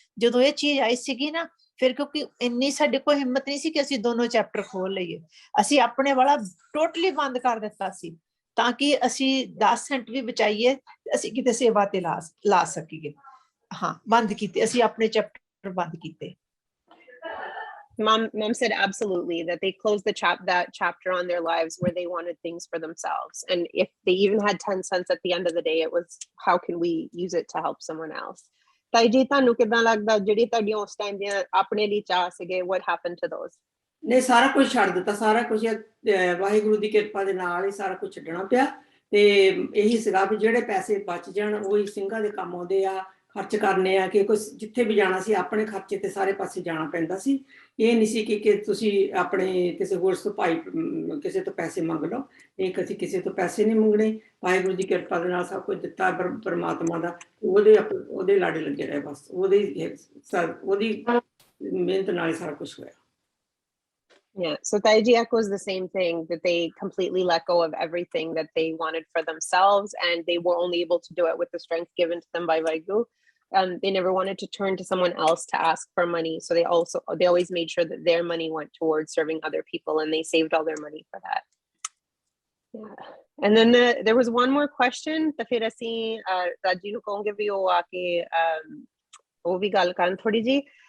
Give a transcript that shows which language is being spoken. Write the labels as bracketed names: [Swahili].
[Punjabi] ਜਦੋਂ ਇਹ ਚੀਜ਼ ਆਈ ਸੀਗੀ ਨਾ, ਫਿਰ ਕਿਉਂਕਿ ਇੰਨੀ ਸਾਡੇ ਕੋਲ ਹਿੰਮਤ ਨਹੀਂ ਸੀ ਕਿ ਅਸੀਂ ਦੋਨੋਂ ਚੈਪਟਰ ਖੋਲ ਲਈਏ, ਅਸੀਂ ਆਪਣੇ ਵਾਲਾ ਟੋਟਲੀ ਬੰਦ ਕਰ ਦਿੱਤਾ ਸੀ ਤਾਂ ਕਿ ਅਸੀਂ 10 ਸੈਂਟ ਵੀ ਬਚਾਈਏ, ਅਸੀਂ ਕਿਤੇ ਸੇਵਾ ਤੇ ਲਾ ਸਕੀਏ। ਹਾਂ, ਬੰਦ ਕੀਤੇ ਅਸੀਂ, ਆਪਣੇ ਚੈਪਟਰ ਬੰਦ ਕੀਤੇ। [English] Mom said absolutely, that they closed that chapter on their lives where they wanted things for themselves, and if they even had 10 cents at the end of the day, it was how can we use it to help someone else. [Punjabi] ਤਾਈ ਜੀ, ਤੁਹਾਨੂੰ ਕਿੱਦਾਂ ਲੱਗਦਾ ਜਿਹੜੀ ਤੁਹਾਡੀਆਂ ਉਸ time ਦੀਆਂ ਆਪਣੇ ਲਈ ਚਾਹ ਸੀਗੇ, [English] what happened to those? [Punjabi] ਨੇ ਸਾਰਾ ਕੁਝ ਛੱਡ ਦਿੱਤਾ, ਸਾਰਾ ਕੁਝ ਵਾਹਿਗੁਰੂ ਦੀ ਕਿਰਪਾ ਦੇ ਨਾਲ ਹੀ ਸਾਰਾ ਕੁਝ ਛੱਡਣਾ ਪਿਆ। ਤੇ ਇਹੀ ਸੀਗਾ ਵੀ ਜਿਹੜੇ ਪੈਸੇ ਬਚ ਜਾਣ ਉਹੀ ਸਿੰਘਾਂ ਦੇ ਕੰਮ ਆਉਂਦੇ ਆ, ਖਰਚ ਕਰਨੇ ਆ, ਕਿ ਕੁਝ ਜਿੱਥੇ ਵੀ ਜਾਣਾ ਸੀ ਆਪਣੇ ਖਰਚੇ ਤੇ ਸਾਰੇ ਪਾਸੇ ਜਾਣਾ ਪੈਂਦਾ ਸੀ। ਇਹ ਨਹੀਂ ਸੀ ਕਿ ਤੁਸੀਂ ਆਪਣੇ ਕਿਸੇ ਹੋਰ ਤੋਂ ਕਿਸੇ ਤੋਂ ਪੈਸੇ ਮੰਗ ਲਓ, ਇਹ ਅਸੀਂ ਕਿਸੇ ਤੋਂ ਪੈਸੇ ਨਹੀਂ ਮੰਗਣੇ। ਵਾਹਿਗੁਰੂ ਦੀ ਕਿਰਪਾ ਦੇ ਨਾਲ ਸਭ ਕੁਝ ਦਿੱਤਾ ਪਰਮਾਤਮਾ ਦਾ, ਉਹਦੇ ਲਾੜੇ ਲੱਗੇ ਰਹੇ, ਬਸ ਉਹਦੀ ਮਿਹਨਤ ਨਾਲ ਹੀ ਸਾਰਾ ਕੁਝ ਹੋਇਆ। [English] Yeah, so Taiji echoes the same thing, that they completely let go of everything that they wanted for themselves, and they were only able to do it with the strength given to them by Vaigu. They never wanted to turn to someone else to ask for money, so they always made sure that their money went towards serving other people, and they saved all their money for that. Yeah. And then there was one more question. [Punjabi] ਤਾਂ ਫਿਰ ਅਸੀਂ ਰਾਜੀ ਨੂੰ ਕਹਾਂਗੇ ਵੀ ਉਹ ਆ ਕੇ ਉਹ ਵੀ ਗੱਲ ਕਰਨ ਥੋੜੀ ਜੀ।